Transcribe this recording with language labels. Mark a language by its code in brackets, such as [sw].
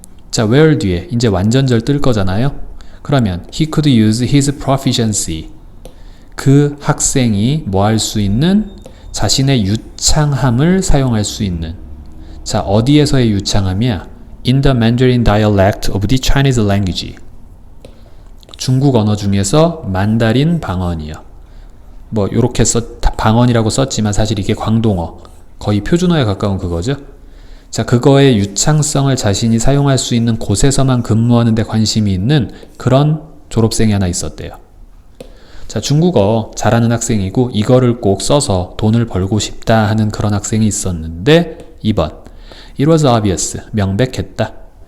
[ko] 자, where 뒤에 이제 완전절 뜰 거잖아요. 그러면 [en] he could use his proficiency [ko] 그 학생이 뭐 할 수 있는 자신의 유창함을 사용할 수 있는 자, 어디에서의 유창함이야? [en] In the Mandarin dialect of the Chinese language [ko] 중국 언어 중에서 만다린 방언이요. 뭐 요렇게 방언이라고 썼지만 사실 이게 광동어 거의 표준어에 가까운 그거죠. 자, 그거의 유창성을 자신이 사용할 수 있는 곳에서만 근무하는 데 관심이 있는 그런 졸업생이 하나 있었대요. 자, 중국어 잘하는 학생이고 이거를 꼭 써서 돈을 벌고 싶다 하는 그런 학생이 있었는데 2번 [en] It was obvious, [ko] 명백했다.